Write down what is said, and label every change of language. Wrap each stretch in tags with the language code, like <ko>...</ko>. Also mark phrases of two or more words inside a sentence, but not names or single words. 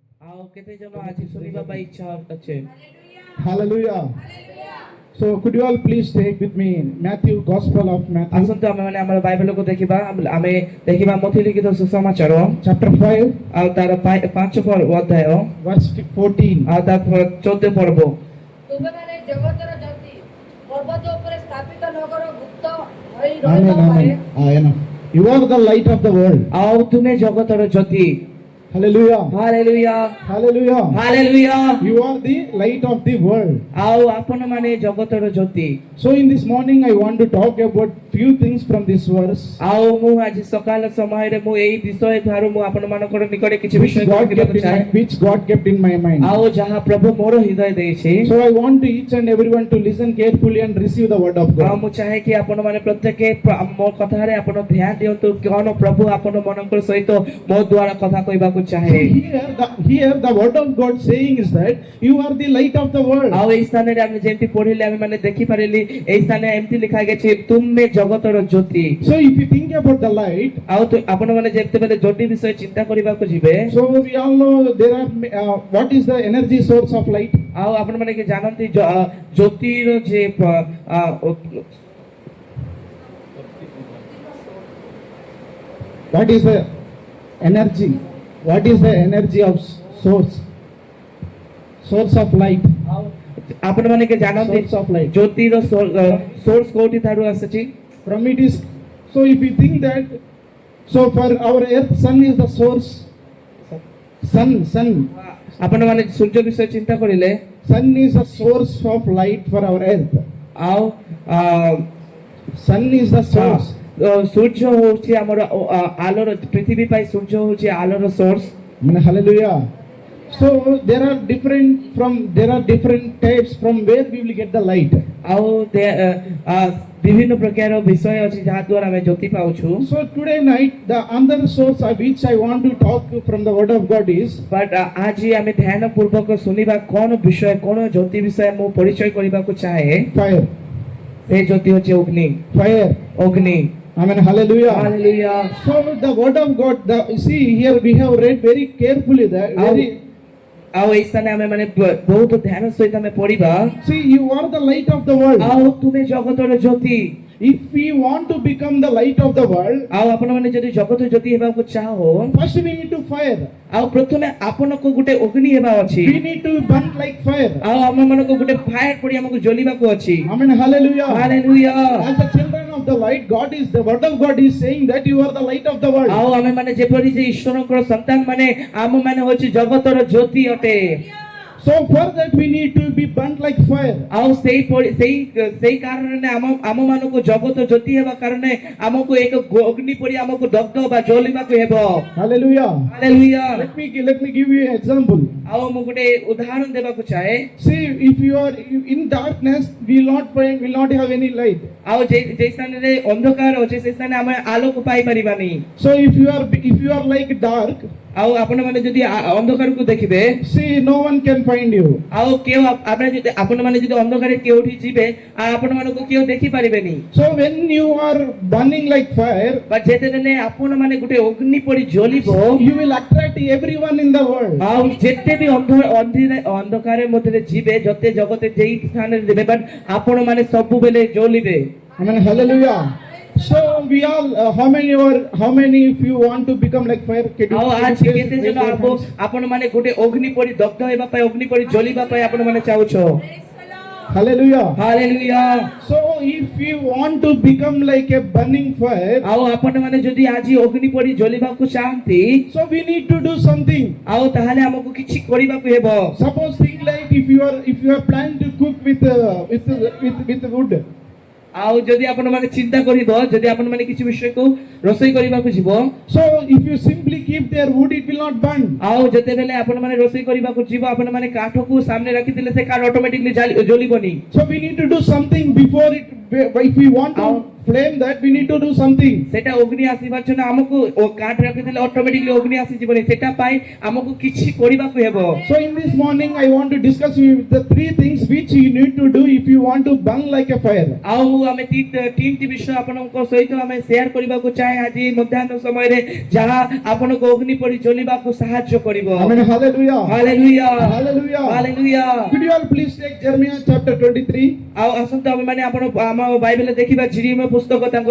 <or>ଆଉ କେତେ ଜଣ ଆଜି ଶୁଣିବା ପାଇଁ ଇଚ୍ଛା ଅଛି?</or> <en>Hallelujah. So could you all please take with me Matthew, Gospel of Matthew,</en> <or>ଆସନ୍ତୁ ଆମେ ମାନେ ଆମର ବାଇବେଲକୁ ଦେଖିବା। ଆମେ ଦେଖିବା ମଥି ଲିଖିତ ସୁସମାଚାର</or> <en>chapter 5,</en> <or>ଆଉ ତାର 5 ଅଧ୍ୟାୟ</or> <en>verse 14.</en> <or>ଆଉ ତାର 14 ପର୍ବ। ତୁମେମାନେ ଜଗତର ଜ୍ୟୋତି, ପର୍ବତ ଉପରେ ସ୍ଥାପିତ ନଗର ଗୁପ୍ତ ହୋଇ</or> <en>Amen,</en> <or>ରହିନପାରେ।</or> <en>amen. Enough. You are the light of the world.</en> <or>ଆଉ ତୁମେ ଜଗତର ଜ୍ୟୋତି।</or> <en>Hallelujah.</en> <or>ହାଲେଲୁୟା</or> <en>Hallelujah.</en> <or>ହାଲେଲୁୟା।</or> <en>You are the light of the world.</en> <or>ଆଉ ଆପଣ ମାନେ ଜଗତର ଜ୍ୟୋତି।</or> <en>So in this morning I want to talk about few things from this verse.</en> <or>ଆଉ ମୁଁ ଆଜି ସକାଳ ସମୟରେ ମୁଁ ଏଇ ବିଷୟ ଠାରୁ ମୁଁ ଆପଣ ମାନଙ୍କର ନିକଟରେ କିଛି</or> <en>Which</en> <or>ବିଷୟ</or> <en>God</en> <or>କହିବାକୁ</or> <en>kept in</en> <or>ଚାହେଁ।</or> <en>my, which God kept in my mind.</en> <or>ଆଉ ଯାହା ପ୍ରଭୁ ମୋର ହୃଦୟ ଦେଇଛି।</or> <en>So I want to each and everyone to listen carefully and receive the word of</en> <or>ଆଉ</or> <en>God.</en> <or>ମୁଁ ଚାहे କି ଆପଣ ମାନେ ପ୍ରତ୍ୟେକ ମୋ କଥାରେ ଆପଣ ଧ୍ୟାନ ଦିଅନ୍ତୁ କଣ ପ୍ରଭୁ ଆପଣ ମାନଙ୍କର ସହିତ ମୋ ଦ୍ୱାରା କଥା କହିବାକୁ ଚାहे।</or> <en>Here the word of God saying is that you are the light of the world.</en> <or>ଆଉ এই ସ୍ଥାନରେ ଆମେ ଯେମିତି ପଢିଲେ ଆମେ ମାନେ ଦେଖି ପାରିଲି এই ସ୍ଥାନରେ ଏମିତି ଲେଖା ହେଇଛି ତୁମେ ଜଗତର ଜ୍ୟୋତି।</or> <en>So if you think about the light,</en> <or>ଆଉ ଆପଣ ମାନେ ଯେତେବେଳେ ଜ୍ୟୋତି ବିଷୟ ଚିନ୍ତା କରିବାକୁ ଯିବେ</or> <en>so we all know there are what is the energy source of light? ଆଉ ଆପଣ ମାନେ କି ଜାଣନ୍ତି ଜ୍ୟୋତିର ଯେ What is the energy? What is the energy of source? Source of light.</en> <or>ଆପଣ ମାନେ କି ଜାଣନ୍ତି</or> <en>Source of light.</en> <or>ଜ୍ୟୋତିର ସୋର୍ସ କୋଉଠି ଠାରୁ ଆସିଛି?</or> <en>From it is, so if you think that, so for our earth, sun is the source. Sun</en> <or>ଆପଣ ମାନେ ସୂର୍ଯ୍ୟ ବିଷୟ ଚିନ୍ତା କରିଲେ</or> <en>is the source of light for our earth.</en> <or>ଆଉ</or> <en>Sun is the source.</en> <or>ସୂର୍ଯ୍ୟ ହଉଛି ଆମର ଆଲୋର ପୃଥିବୀ ପାଇଁ ସୂର୍ଯ୍ୟ ହଉଛି ଆଲୋର ସୋର୍ସ।</or> <en>Hallelujah. So there are different types from where we will get the light.</en> <or>ଆଉ ବିଭିନ୍ନ ପ୍ରକାର ବିଷୟ ଅଛି ଯାହା ଦ୍ୱାରା ଆମେ ଜ୍ୟୋତି ପାଉଛୁ।</or> <en>So today night the other source of which I want to talk from the word of God is,</en> <or>ବଟ୍ ଆଜି ଆମେ ଧ୍ୟାନ ପୂର୍ବକ ଶୁଣିବା କଣ ବିଷୟ କଣ ଜ୍ୟୋତି ବିଷୟ ମୁଁ ପରିଚୟ କରିବାକୁ ଚାହେଁ।</or> <en>fire.</en> <or>ସେ ଜ୍ୟୋତି ହଉଛି ଅଗ୍ନି।</or> <en>Fire.</en> <or>ଅଗ୍ନି।</or> <en>Amen. Hallelujah. Hallelujah. So the word of God, see here we have read very carefully that</en> <or>ଆଉ এই ସ୍ଥାନେ ଆମେ ମାନେ ବହୁତ ଧ୍ୟାନ ସହିତ ଆମେ ପଢିବା।</or> <en>see, you are the light of the world.</en> <or>ଆଉ ତୁମେ ଜଗତର ଜ୍ୟୋତି।</or> <en>If we want to become the light of the world,</en> <or>ଆଉ ଆପଣ ମାନେ ଯଦି ଜଗତ ଜ୍ୟୋତି ହେବାକୁ ଚାହଁ</or> <en>first we need to fire.</en> <or>ଆଉ ପ୍ରଥମେ ଆପଣଙ୍କୁ ଗୋଟେ ଅଗ୍ନି ହେବା ଅଛି।</or> <en>We need to burn like fire.</en> <or>ଆଉ ଆମ ମାନଙ୍କୁ ଗୋଟେ ଫାୟାର ପଡି ଆମକୁ ଜ୍ୱଲିବାକୁ ଅଛି।</or> <en>Amen. Hallelujah. Hallelujah. As the children of the light, the word of God is saying that you are the light of the world.</en> <or>ଆଉ ଆମେ ମାନେ ଯେପରି ଯେ ଈଶ୍ୱରଙ୍କର ସନ୍ତାନ ମାନେ ଆମ ମାନେ ହଉଛି ଜଗତର ଜ୍ୟୋତି ଅଟେ।</or> <en>So for that we need to be burnt like fire.</en> <or>ଆଉ ସେଇ କାରଣରେ ଆମ ମାନଙ୍କୁ ଜଗତ ଜ୍ୟୋତି ହେବା କାରଣରେ ଆମକୁ ଏକ ଅଗ୍ନି ପରି ଆମକୁ ଦଗ୍ଧ ବା ଜ୍ୱଳିବାକୁ ହେବ।</or> <en>Hallelujah. Hallelujah. Let me give you an example.</en> <or>ଆଉ ମୁଁ ଗୋଟେ ଉଦାହରଣ ଦେବାକୁ ଚାହେଁ।</or> <en>See, if you are in darkness, will not have any light.</en> <or>ଆଉ ଯେ ସ୍ଥାନରେ ଅନ୍ଧକାର ଅଛି ସେ ସ୍ଥାନରେ ଆମେ ଆଲୋକ ପାଇପାରିବାନି।</or> <en>So if you are like dark,</en> <or>ଆଉ ଆପଣ ମାନେ ଯଦି ଅନ୍ଧକାରକୁ ଦେଖିବେ</or> <en>see, no one can find you.</en> <or>ଆଉ ଆପଣ ମାନେ ଯଦି ଅନ୍ଧକାରରେ କେଉଁଠି ଯିବେ ଆପଣ ମାନଙ୍କୁ କେଉ ଦେଖି ପାରିବେନି।</or> <en>So when you are burning like fire,</en> <or>ବା ଯେତେବେଳେ ଆପଣ ମାନେ ଗୋଟେ ଅଗ୍ନି ପରି ଜ୍ୱଳିବ</or> <en>you will attract everyone in the world.</en> <or>ଆଉ ଯେତେ ବି ଅନ୍ଧକାର ମଧ୍ୟରେ ଯିବେ ଯେତେ ଜଗତ ଯେଇ ସ୍ଥାନରେ ଯିବେ ବଟ୍ ଆପଣ ମାନେ ସବୁବେଳେ ଜ୍ୱଳିବେ।</or> <en>Amen. Hallelujah. So we all how many if you want to become like fire,</en> <or>ଆଉ ଆଜି କେତେ ଜଣ ଆପଣ ମାନେ ଗୋଟେ ଅଗ୍ନି ପରି ଦଗ୍ଧ ହେବା ପାଇଁ ଅଗ୍ନି ପରି ଜ୍ୱଳିବା ପାଇଁ ଆପଣ ମାନେ ଚାହୁଁଛ।</or> <en>Hallelujah. Hallelujah. So if you want to become like a burning fire,</en> <or>ଆଉ ଆପଣ ମାନେ ଯଦି ଆଜି ଅଗ୍ନି ପରି ଜ୍ୱଳିବାକୁ ଚାହାନ୍ତି</or> <en>so we need to do something.</en> <or>ଆଉ ତାହେଲେ ଆମକୁ କିଛି କରିବାକୁ ହେବ।</or> <en>Suppose think like if you are planning to cook with wood.</en> <or>ଆଉ ଯଦି ଆପଣ ମାନେ ଚିନ୍ତା କରିବ ଯଦି ଆପଣ ମାନେ କିଛି ବିଷୟକୁ ରୋଷେଇ କରିବାକୁ ଯିବ</or> <en>so if you simply keep their wood, it will not burn.</en> <or>ଆଉ ଯେତେବେଳେ ଆପଣ ମାନେ ରୋଷେଇ କରିବାକୁ ଯିବ ଆପଣ ମାନେ କାଠକୁ ସାମ୍ନାରେ ରଖିଥିଲେ ସେ କାଠ ଅଟୋମେଟିକଲି ଜ୍ୱଳିବନି।</or> <en>So we need to do something before it. If we want to flame that we need to do something.</en> <or>ସେଟା ଅଗ୍ନି ଆସିବାର ଜନ୍ୟ ଆମାକେ ଓ କାଠ ରାଖିଦେଲେ ଅଟୋମେଟିକଲି ଅଗ୍ନି ଆସି ଜୀବନେ ସେଟା ପାଇ ଆମାକେ କିଛି କରିବାକୁ ହେବ।</or> <en>So in this morning, I want to discuss with you the three things which you need to do if you want to burn like a fire.</en> <or>ଆଉ ଆମେ ତିନଟି ବିଷୟ ଆପଣଙ୍କ ସହିତ ଆମେ ସେୟାର କରିବାକୁ ଚାହେଁ ଆଜି ମଧ୍ୟାହ୍ନ ସମୟରେ ଯାହା ଆପଣଙ୍କୁ ଅଗ୍ନି ପରି ଜ୍ୱଳିବାକୁ ସାହାଯ୍ୟ କରିବ।</or> <en>Amen. Hallelujah.</en> <or>ହାଲେଲୁୟା</or> <en>Hallelujah.</en> <or>ହାଲେଲୁୟା।</or> <en>Could you all please take Jeremiah chapter 23?</en> <or>ଆଉ ଆସନ୍ତୁ ଆମେ ମାନେ ଆପଣ ଆମ ବାଇବେଲରେ ଦେଖିବା ଜିରିମିୟ ପୁସ୍ତକ ତାଙ୍କ</or>